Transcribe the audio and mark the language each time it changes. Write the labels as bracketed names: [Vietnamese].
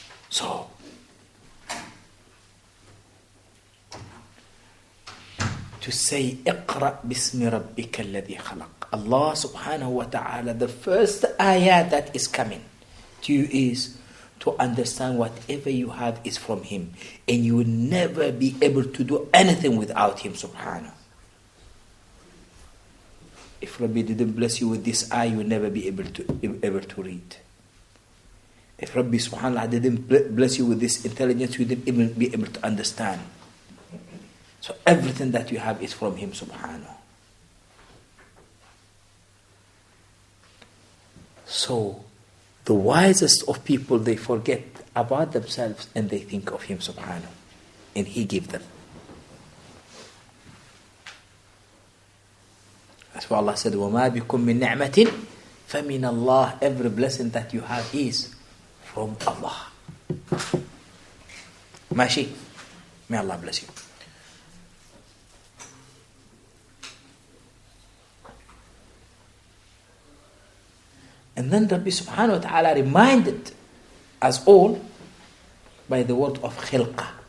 [English] So, to say, [Arabic] اقرأ باسم ربك الذي خلق. [English] Allah subhanahu wa ta'ala, the first ayah that is coming to you is to understand whatever you have is from Him. And you will never be able to do anything without Him subhanahu. If Rabbi didn't bless you with this eye, you will never be able to read. If Rabbi subhanahu wa ta'ala didn't bless you with this intelligence, you didn't even be able to understand. So everything that you have is from Him subhanahu. So the wisest of people, they forget about themselves and they think of Him subhanahu. And He gave them. That's why Allah said, [Arabic] وَمَا بِكُم مِّن نِعْمَةٍ فَمِنَ اللَّهِ. [English] Every blessing that you have is from Allah. Mashi. May Allah bless you. And then Rabbi subhanahu wa ta'ala reminded us all by the word of khilqah.